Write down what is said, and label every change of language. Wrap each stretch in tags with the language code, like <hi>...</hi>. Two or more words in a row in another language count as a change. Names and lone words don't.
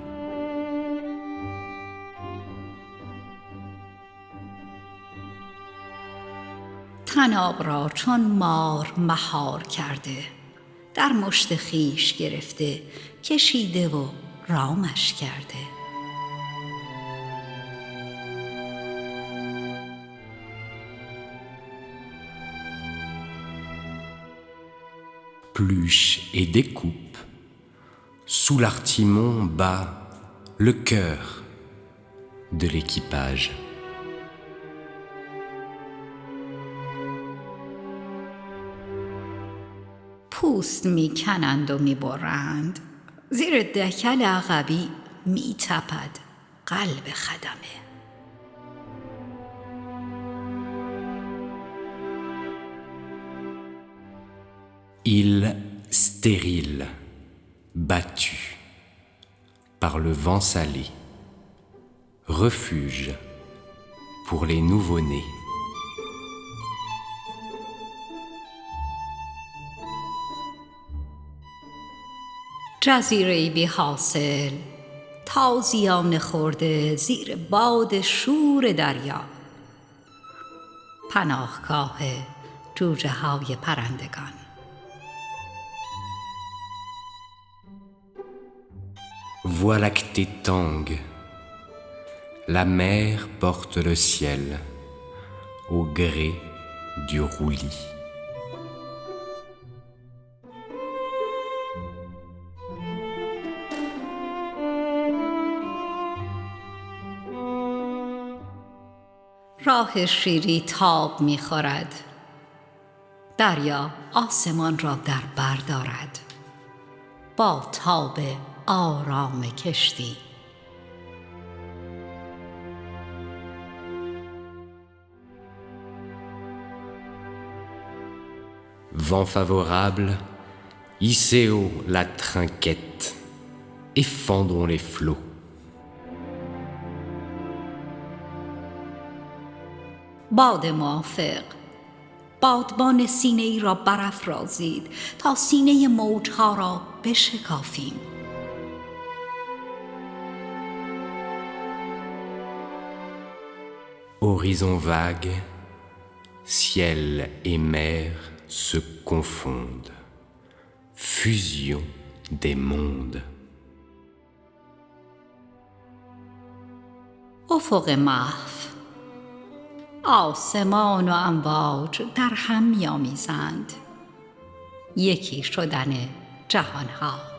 <fa>طناب را چون مار مهار کرده، در مشت خویش گرفته، کشیده و رامش کرده.</fa> <fr>Pluche et découpe, sous l'artimon bat le cœur de l'équipage.</fr> <fa>پوست میکنند و میبرند، زیر دکل عقبی میتپد قلب خدمه.</fa> <fr>Île stérile, battue par le vent salé, refuge pour les nouveau-nés.</fr> <fa>جزیره‌ای بی حاصل، تازیانه خورده زیر باد شور دریا. پناهگاه جوجه های پرندگان.</fa> <fr>Voie lactée tangue, la mer porte le ciel au gré du roulis.</fr> <fa>راه شیری تاب می‌خورد. دریا آسمان را در بر دارد. با تاب آرام کشتی.</fa> <fr>Vent favorable, hissez haut la trinquette et fendons les flots.</fr> <fa>باد موافق، بادبان سینه ای را برافرازید تا سینه موجها را بشکافیم.</fa> <fr>Horizon vague, ciel et mer se confondent. Fusion des mondes.</fr> <fa>افق محو، آسمان و امواج در هم می‌آمیزند. یکی شدن جهانها.</fa>